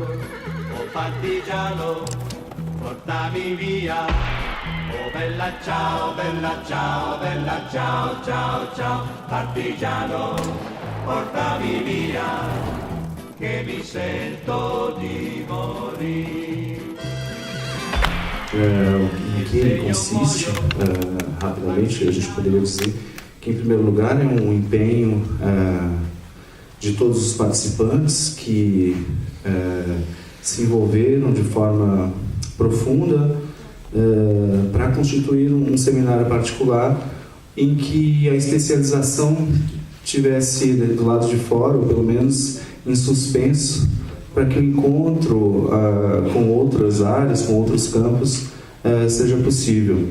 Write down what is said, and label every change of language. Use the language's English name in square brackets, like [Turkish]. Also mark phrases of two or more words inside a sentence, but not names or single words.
[Italian] Oh partigiano, portami via, oh bella ciao, bella ciao, bella ciao, ciao, ciao. Partigiano, portami via, che mi sento di morire. [Portuguese] Em que ele consiste, rapidamente, a gente poderia dizer que, em primeiro lugar, é um empenho de todos os participantes que se envolveram de forma profunda para constituir um seminário particular em que a especialização tivesse do lado de fora, ou pelo menos em suspenso, para que o encontro com outras áreas, com outros campos, seja possível.